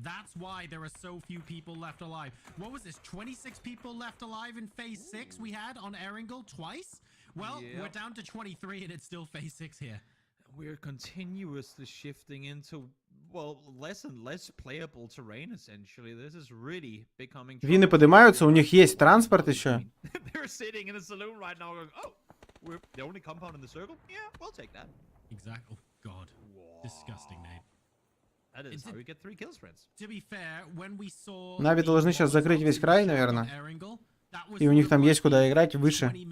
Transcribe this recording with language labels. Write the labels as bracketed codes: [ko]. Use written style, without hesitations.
[en] That's why there are so few people left alive. What was this? 26 people left alive in phase 6 we had on Erangel twice? Well, we're down to 23 and it's still phase 6 here. We're continuously shifting into, well, less and less playable terrain, essentially. This is really becoming... [ru] Вины поднимаются, у них есть транспорт еще. [en] They're sitting in a saloon right now going, oh, we're the only compound in the circle? Yeah, we'll take that. Exactly. Oh, God. Whoa. Disgusting name. That is how we get 3 kills, friends. To be fair, when we saw... [ru] Нави должны сейчас закрыть весь край, наверное. И у них там есть куда играть выше.